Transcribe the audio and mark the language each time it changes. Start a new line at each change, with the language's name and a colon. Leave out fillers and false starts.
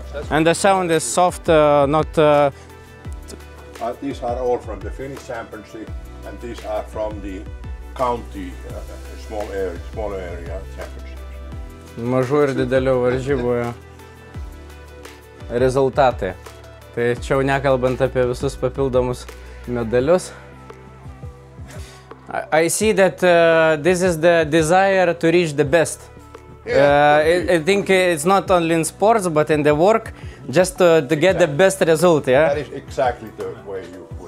English: And the sound is soft, not. These are all from the Finnish championship, and these are from the county small area championships.
Lithuanian: Mažų ir didelių varžybų rezultatai. Tai čia jau nekalbant apie visus papildomus medalius.
English: I see that this is the desire to reach the best. I think it's not only in sports but in the work, just to get the best result. Yeah. That is exactly the way you